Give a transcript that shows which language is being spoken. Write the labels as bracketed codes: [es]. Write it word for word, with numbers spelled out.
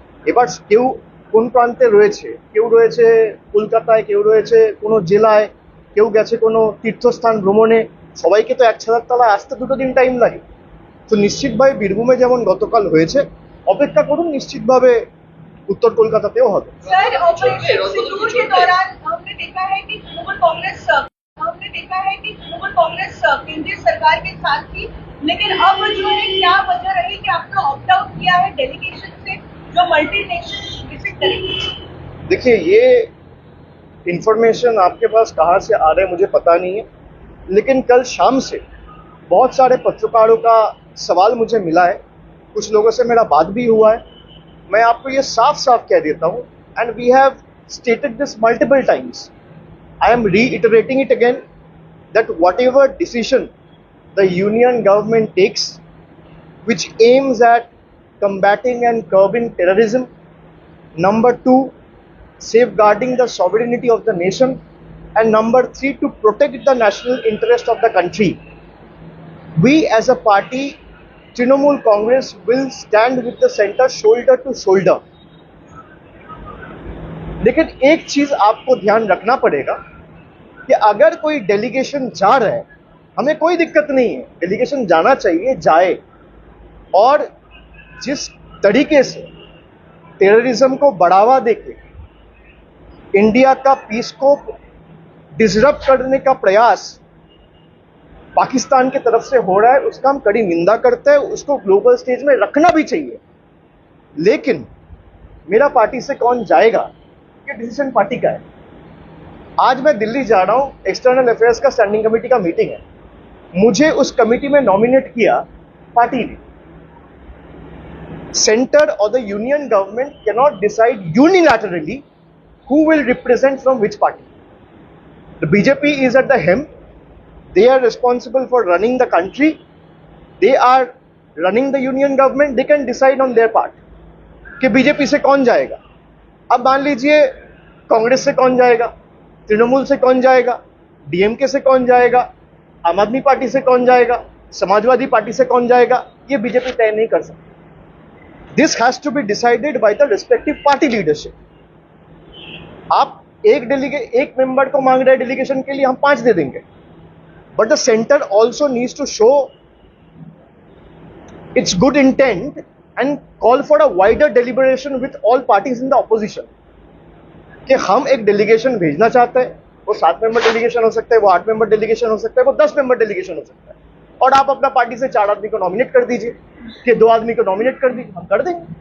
[bn] এবার কেউ কোন প্রান্তে রয়েছে, কেউ রয়েছে কলকাতায়, কেউ রয়েছে কোনো জেলায়, কেউ গেছে কোনো তীর্থস্থান ভ্রমণে, সবাইকে তো এক ছাদের তলায় আসতে দুটো দিন টাইম লাগে। তো নিশ্চিতভাবে বীরভূমে যেমন গতকাল হয়েছে, অপেক্ষা করুন, নিশ্চিতভাবে [hi] उत्तर कोलकाता पे होगा। सर सिंगूर के दौरान हमने देखा है कि तृणमूल कांग्रेस हमने देखा है कि तृणमूल कांग्रेस केंद्रीय सरकार के साथ थी, लेकिन अब जो है क्या वजह रही कि आपने ऑप्ट आउट किया है डेलीगेशन से जो मल्टीनेशनल विजिट करेगी? देखिए, ये इंफॉर्मेशन आपके पास कहाँ से आ रहा है मुझे पता नहीं है, लेकिन कल शाम से बहुत सारे पत्रकारों का सवाल मुझे मिला है, कुछ लोगों से मेरा बात भी हुआ है। मैं आपको ये साफ साफ कह देता हूँ, [en] And we have stated this multiple times, I am reiterating it again, that whatever decision the union government takes which aims at combating and curbing terrorism, number two, safeguarding the sovereignty of the nation, and number three, to protect the national interest of the country, we as a party Trinamool Congress will stand with the center shoulder to shoulder। [hi] लेकिन एक चीज आपको ध्यान रखना पड़ेगा कि अगर कोई डेलीगेशन जा रहा है, हमें कोई दिक्कत नहीं है, डेलीगेशन जाना चाहिए, जाए। और जिस तरीके से टेररिज्म को बढ़ावा देके इंडिया का पीस को डिसरप्ट करने का प्रयास पाकिस्तान की तरफ से हो रहा है, उसका हम कड़ी निंदा करते हैं, उसको ग्लोबल स्टेज में रखना भी चाहिए। लेकिन मेरा पार्टी से कौन जाएगा, ये डिसीजन पार्टी का है। आज मैं दिल्ली जा रहा हूँ, एक्सटर्नल अफेयर्स का स्टैंडिंग कमेटी का मीटिंग है, मुझे उस कमेटी में नॉमिनेट किया पार्टी ने। [en] Centre और the union government can not decide unilaterally who will represent from which party. The B J P is at the helm. They are responsible for running the country. They are running the union government. They can decide on their part [hi] कि B J P से कौन जाएगा। अब मान लीजिए कांग्रेस से कौन जाएगा, तृणमूल से कौन जाएगा, D M K से कौन जाएगा, आम आदमी पार्टी से कौन जाएगा, समाजवादी पार्टी से कौन जाएगा, ये B J P तय नहीं कर सकती। [en] This has to be decided by the respective party leadership. [hi] आप एक डेलीगे एक मेंबर को मांग रहे हैं डेलीगेशन के लिए, हम पांच दे देंगे, [en] but the centre also needs to show its good intent and call for a wider deliberation with all parties in the opposition [hi] कि हम एक डेलीगेशन भेजना चाहते हैं, वो सात मेंबर डेलीगेशन हो सकता है, वो आठ मेंबर डेलीगेशन हो सकता है, वो दस मेंबर डेलीगेशन हो सकता है, और आप अपना पार्टी से चार आदमी को नॉमिनेट कर दीजिए कि दो आदमी को नॉमिनेट कर दीजिए, हम कर देंगे।